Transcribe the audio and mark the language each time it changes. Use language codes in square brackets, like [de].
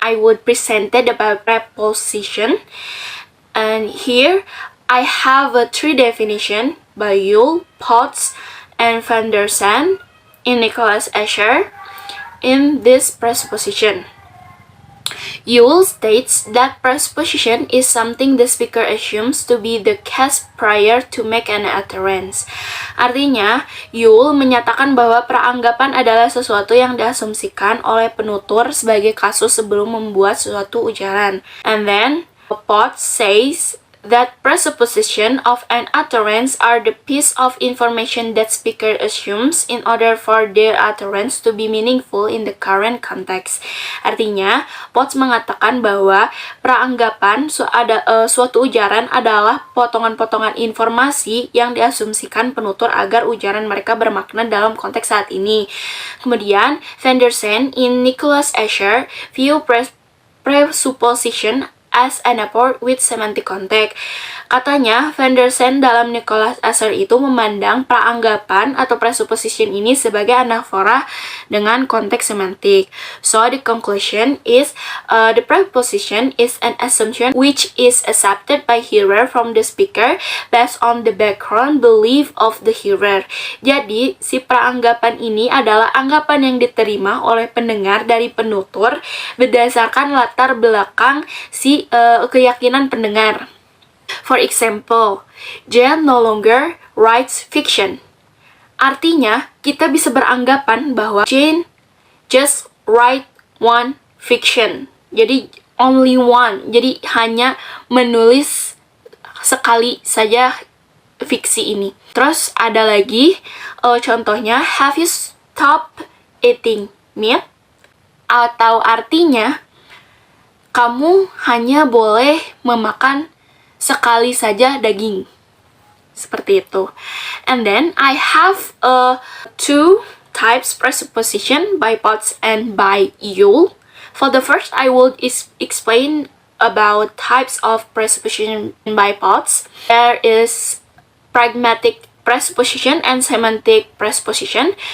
[en] I would presented about preposition, and here I have a three definition by Yule, Potts, and Van der Sande in Nicholas Escher in this presupposition. Yule states that presupposition is something the speaker assumes to be the case prior to make an utterance. [id] Artinya, Yule menyatakan bahwa praanggapan adalah sesuatu yang diasumsikan oleh penutur sebagai kasus sebelum membuat suatu ujaran. [en] And then, Potts says that presupposition of an utterance are the piece of information that speaker assumes in order for their utterance to be meaningful in the current context. [id] Artinya, Potts mengatakan bahwa praanggapan suatu ujaran adalah potongan-potongan informasi yang diasumsikan penutur agar ujaran mereka bermakna dalam konteks saat ini. [en] Kemudian, Van der Sande in Nicholas Escher view presupposition as an apport with semantic context. [id] Katanya, Van der Sande dalam Nicholas Escher itu memandang praanggapan atau presupposition ini sebagai anafora dengan konteks semantik. [en] So, the conclusion is the preposition is an assumption which is accepted by hearer from the speaker based on the background belief of the hearer. [id] Jadi, si praanggapan ini adalah anggapan yang diterima oleh pendengar dari penutur berdasarkan latar belakang si keyakinan pendengar. [en] For example, Jane no longer writes fiction. [id] Artinya, kita bisa beranggapan bahwa Jane [en] just write one fiction. Jadi, only one. [id] Jadi, hanya menulis sekali saja fiksi ini. Terus, ada lagi contohnya, [en] have you stopped eating meat? [id] Atau artinya, kamu hanya boleh memakan sekali saja daging. Seperti itu. [en] And then I have two types presupposition by Potts and by Yule. For the first, I will explain about types of presupposition by Potts. There is pragmatic presupposition and semantic presupposition.